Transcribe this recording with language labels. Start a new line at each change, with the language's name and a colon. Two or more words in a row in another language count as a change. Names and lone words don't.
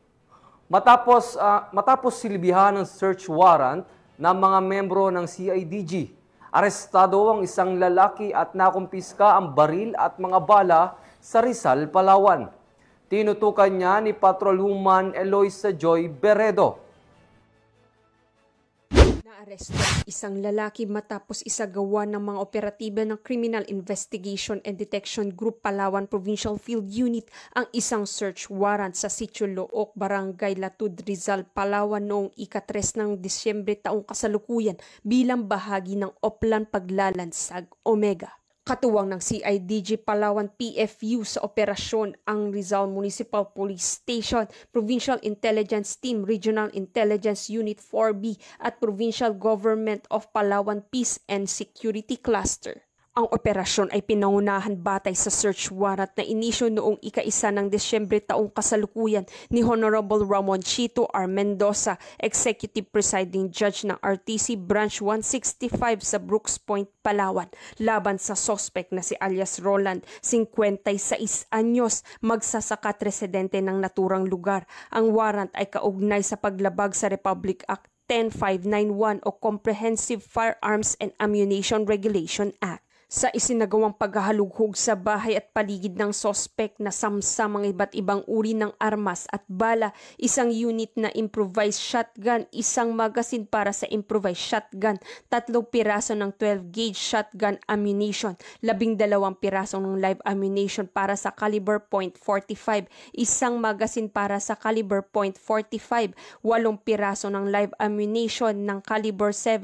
Filipino: Matapos silbihan ng
English: search warrant
Filipino: ng mga membro ng CIDG, arestado ang isang lalaki at nakumpiska ang baril at mga bala sa Rizal, Palawan. Tinutukan niya ni Patrolwoman Eloisa Joy Beredo. Naaresto ang isang lalaki matapos isagawa ng mga operatiba ng Criminal Investigation and Detection Group Palawan Provincial Field Unit ang isang
English: search warrant
Filipino: sa Sitio Look, Barangay Latud, Rizal, Palawan noong ika-3 ng Disyembre taong kasalukuyan bilang bahagi ng Oplan Paglalansag Omega. Katuwang ng CIDG Palawan PFU sa operasyon ang Rizal Municipal Police Station, Provincial Intelligence Team, Regional Intelligence Unit 4B at Provincial Government of Palawan Peace and Security Cluster. Ang operasyon ay pinangunahan batay sa
English: search warrant
Filipino: na inisyo noong ika-1 ng Disyembre taong kasalukuyan ni Honorable Ramon Chito R. Mendoza, Executive Presiding Judge ng RTC Branch 165 sa Brooks Point, Palawan, laban sa sospek na si alias Roland, 56 anyos, magsasaka at residente ng naturang lugar. Ang warrant ay kaugnay sa paglabag sa Republic Act 10591 o Comprehensive Firearms and Ammunition Regulation Act. Sa isinagawang paghahalughog sa bahay at paligid ng sospek na samsam ang iba't ibang uri ng armas at bala, isang unit na
English: improvised shotgun,
Filipino: isang magasin para sa
English: improvised shotgun,
Filipino: 3 piraso ng
English: 12-gauge shotgun ammunition,
Filipino: 12 piraso ng
English: live ammunition
Filipino: para sa caliber .45, isang magasin para sa caliber .45, 8 piraso ng
English: live ammunition
Filipino: ng caliber